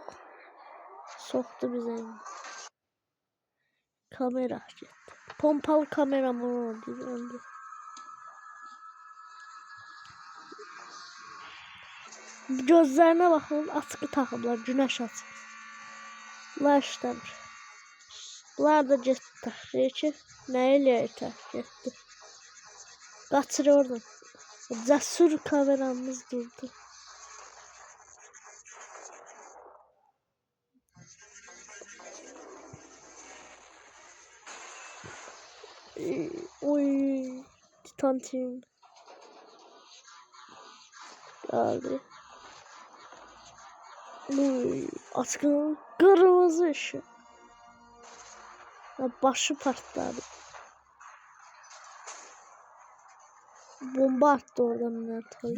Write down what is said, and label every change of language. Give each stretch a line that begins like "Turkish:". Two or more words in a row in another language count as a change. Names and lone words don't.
Turkish: Soktu bize. Kamera gitti. Pompalı kameraman oldu. Gözlerine bakın, atkı takımlar, güneş açık.
Azerbaijani: Bunlar işləmir. Bunlar da getdi. Deyir ki, nə eləyək getdi. Qaçır oradan. Cəsur kameramız durdu. Oy,
Turkish: Titan Team. Geldi. Oy, atkının kırmızı ışığı. Başı partladı. Bomba attı oradan Mert.